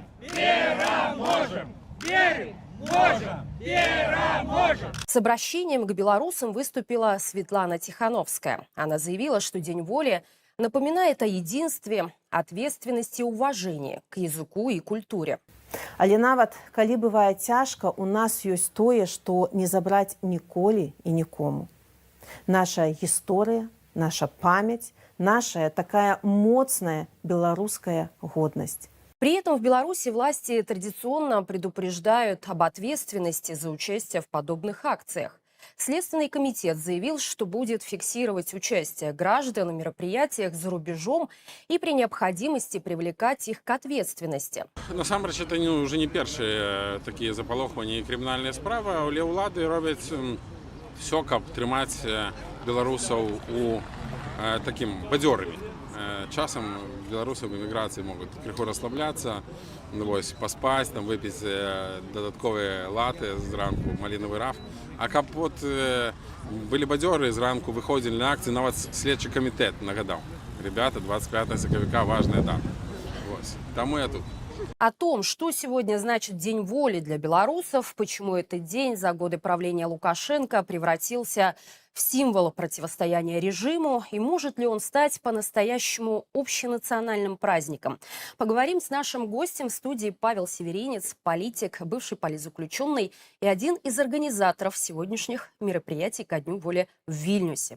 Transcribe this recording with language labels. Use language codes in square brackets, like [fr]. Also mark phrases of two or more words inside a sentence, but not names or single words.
[be] Переможем! Верим! Можем! Переможем! [ru] С обращением к белорусам выступила Светлана Тихановская. Она заявила, что День воли напоминает о единстве, ответственности и уважении к языку и культуре. [be] Але нават, калі бывае цяжка, у нас ёсць тое, што не забраць ніколі і нікому. Наша гісторыя, наша памяць, наша такая моцная беларуская годнасць. [ru] При этом в Беларуси власти традиционно предупреждают об ответственности за участие в подобных акциях. Следственный комитет заявил, что будет фиксировать участие граждан в мероприятиях за рубежом и при необходимости привлекать их к ответственности. [be] Насамрэч, [ru] это уже [be] не першие такие запалохванні і крымінальныя справы, але ўлады робяць все, каб трымаць беларусаў у таким бадзёрымі. Часам беларусы в эміграцыі могуць крыху расслабляцца, паспаць, выпіць дадатковыя латы зранку, малінавы раф. А каб былі бадзёры, зранку выходзілі на акцыі, нават следчы камітэт нагадаў. Ребята, 25 сакавіка важная дата. Таму я тут. [ru] О том, что сегодня значит День воли для белорусов, почему этот день за годы правления Лукашенко превратился в символ противостояния режиму и может ли он стать по-настоящему общенациональным праздником. Поговорим с нашим гостем в студии Павел Северинец, политик, бывший политзаключенный и один из организаторов сегодняшних мероприятий ко Дню воли в Вильнюсе.